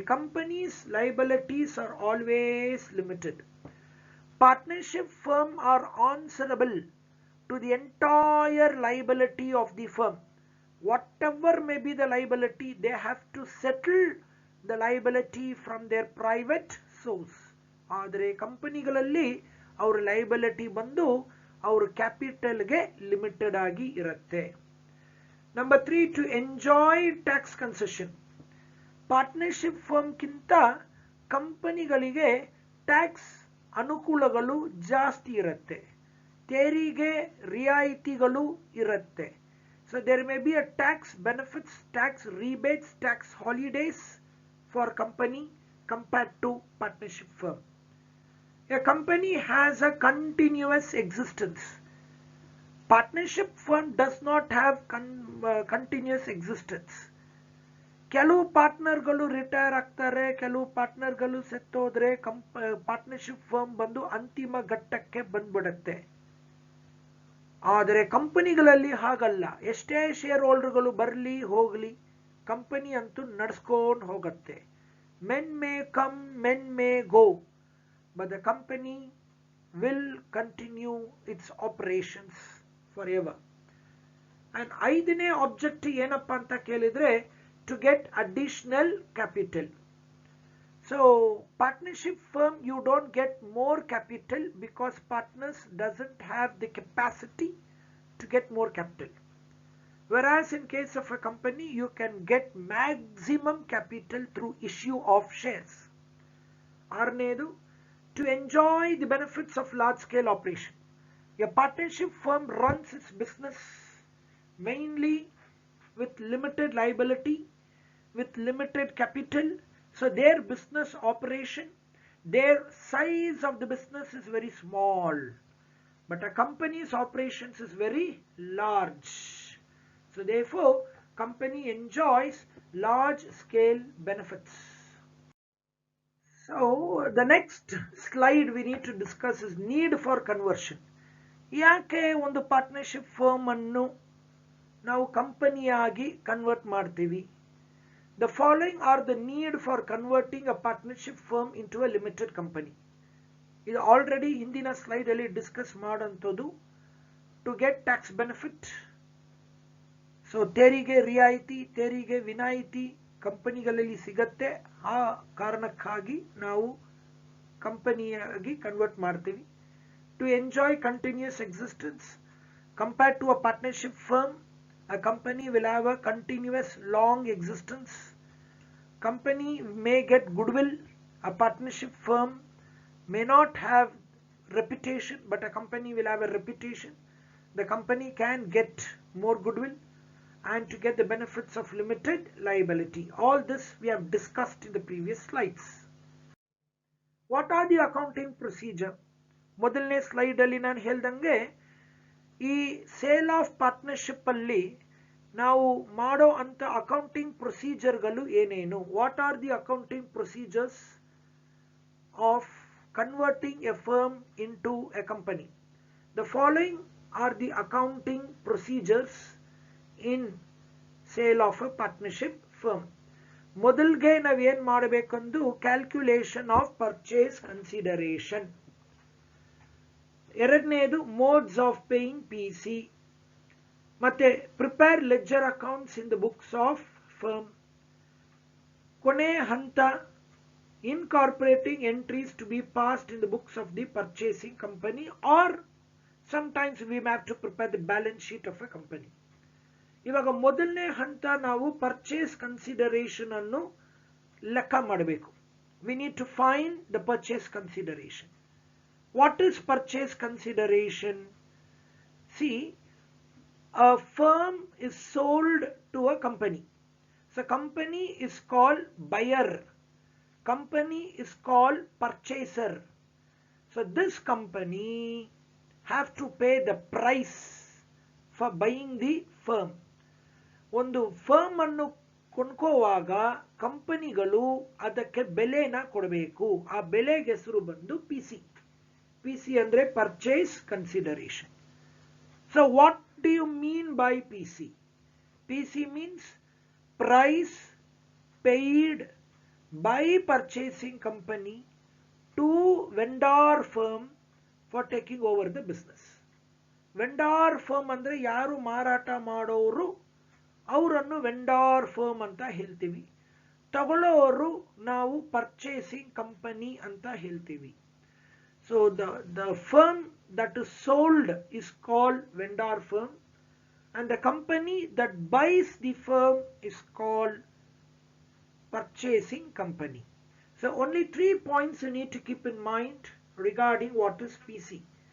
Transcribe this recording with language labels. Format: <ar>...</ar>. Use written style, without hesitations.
<en>Companies' liabilities are always limited. Partnership firms are answerable to the entire liability of the firm. Whatever may be the liability, they have to settle the liability from their private source.</en> <kn>ಆದರೆ ಕಂಪನಿಗಳಲ್ಲಿ ಅವರ liability ಬಂದು ಅವರ ಕ್ಯಾಪಿಟಲ್ಗೆ limited ಆಗಿ ಇರುತ್ತೆ.</kn> <en>Number 3, to enjoy tax concession.</en> <kn>Partnership ಫರ್ಮ್ಗಿಂತ ಕಂಪನಿಗಳಿಗೆ tax ಅನುಕೂಲಗಳು ಜಾಸ್ತಿ ಇರುತ್ತೆ, ತೆರಿಗೆ ರಿಯಾಯಿತಿಗಳು ಇರುತ್ತೆ.</kn> <en>So there may be a tax benefits, tax rebates, tax holidays for company compared to partnership firm. A company has a continuous existence. Partnership firm does not have continuous existence.</en> <kn>ಕೆಲವು ಪಾರ್ಟ್ನರ್ಗಳು retire ಆಗ್ತಾರೆ, ಕೆಲವು ಪಾರ್ಟ್ನರ್ಗಳು ಸತ್ತೋದ್ರೆ partnership firm ಬಂದು ಅಂತಿಮ ಘಟ್ಟಕ್ಕೆ ಬಂದ್ಬಿಡುತ್ತೆ. ಆದರೆ ಕಂಪನಿಗಳಲ್ಲಿ ಹಾಗಲ್ಲ, ಎಷ್ಟೇ ಶೇರ್ ಹೋಲ್ಡರ್ಗಳು ಬರಲಿ ಹೋಗಲಿ ಕಂಪನಿ ಅಂತೂ ನಡೆಸ್ಕೊಂಡು ಹೋಗುತ್ತೆ.</kn> <en>Men may come, men may go, but the company will continue its operations for ever.</en> <kn>And 5ನೇ ಆಬ್ಜೆಕ್ಟಿವ್ ಏನಪ್ಪಾ ಅಂತ ಕೇಳಿದ್ರೆ,</kn> <en>to get additional capital. So partnership firm, you don't get more capital because partners doesn't have the capacity to get more capital. Whereas in case of a company, you can get maximum capital through issue of shares. Arnedu, to enjoy the benefits of large scale operation. A partnership firm runs its business mainly with limited liability, with limited capital. So their business operation, their size of the business is very small, but a company's operations is very large. So therefore company enjoys large scale benefits. So the next slide we need to discuss is need for conversion.</en> <kn>ಯಾಕೆ ಒಂದು partnership firm ಅನ್ನು ನಾವು ಕಂಪನಿಯಾಗಿ convert ಮಾಡ್ತೀವಿ?</kn> <en>The following are the need for converting a partnership firm into a limited company.</en> <kn>ಇದು already ಹಿಂದಿನ slide ಅಲ್ಲಿ discuss ಮಾಡೋಂಥದ್ದು.</kn> <en>to get tax benefit,</en> <kn>so ತೆರಿಗೆ ರಿಯಾಯಿತಿ, ತೆರಿಗೆ ವಿನಾಯಿತಿ ಕಂಪನಿಗಳಲ್ಲಿ ಸಿಗತ್ತೆ. ಆ ಕಾರಣಕ್ಕಾಗಿ ನಾವು ಕಂಪನಿಯಾಗಿ ಕನ್ವರ್ಟ್ ಮಾಡ್ತೀವಿ.</kn> <en>to enjoy continuous existence,</en> <kn>compared to a partnership firm,</kn> <en>a company will have a continuous long existence. Company may get goodwill. A partnership firm may not have reputation, but a company will have a reputation. The company can get more goodwill and to get the benefits of limited liability. All this we have discussed in the previous slides. What are the accounting procedure?</en> <kn>ಮೊದಲನೇ slide ಅಲ್ಲಿ ನಾನು ಹೇಳ್ದಂಗೆ ಈ sale of partnership ಅಲ್ಲಿ ನಾವು ಮಾಡೋ ಅಂತ accounting ಪ್ರೊಸೀಜರ್ಗಳು ಏನೇನು?</kn> <en>What are the accounting procedures of converting a firm into a company? The following are the accounting procedures in sale of a partnership firm.</en> <kn>ಮೊದಲಿಗೆ ನಾವೇನ್ ಮಾಡಬೇಕಂದು</kn> <en>Calculation of purchase consideration.</en> <kn>ಎರಡನೇದು</kn> <en>Modes of paying PC.</en> <kn>ಮತ್ತೆ</kn> <en>Prepare ledger accounts in the books of firm.</en> <kn>ಕೊನೆ ಹಂತ</kn> <en>Incorporating entries to be passed in the books of the purchasing company, or sometimes we have to prepare the balance sheet of a company.</en> <kn>ಇವಾಗ ಮೊದಲನೇ ಹಂತ ನಾವು purchase consideration ಅನ್ನು ಲೆಕ್ಕ ಮಾಡಬೇಕು.</kn> <en>We need to find the purchase consideration. What is purchase consideration? See, a firm is sold to a company. So company is called buyer. Company is called purchaser. So this company have to pay the price for buying the firm.</en> <kn>ಒಂದು firm ಅನ್ನು ಕೊಂಡ್ಕೋವಾಗ ಕಂಪನಿಗಳು ಅದಕ್ಕೆ ಬೆಲೆನ ಕೊಡಬೇಕು. ಆ ಬೆಲೆಗೆ ಹೆಸರು ಬಂದು PC. PC ಅಂದ್ರೆ purchase consideration.</kn> <en>So what do you mean by PC? PC means price paid by purchasing company to vendor firm for taking over the business.</en> <kn>Vendor firm ಅಂದ್ರೆ ಯಾರು ಮಾರಾಟ ಮಾಡೋರು ಅವರನ್ನು ವೆಂಡಾರ್ ಫರ್ಮ್ ಅಂತ ಹೇಳ್ತೀವಿ. ತಗೊಳ್ಳೋರು ನಾವು ಪರ್ಚೇಸಿಂಗ್ ಕಂಪನಿ ಅಂತ ಹೇಳ್ತೀವಿ.</kn> <en>So the firm that is sold is called vendor firm and the company that buys the firm is called purchasing company. So only 3 points you need to keep in mind regarding what is PC.</en>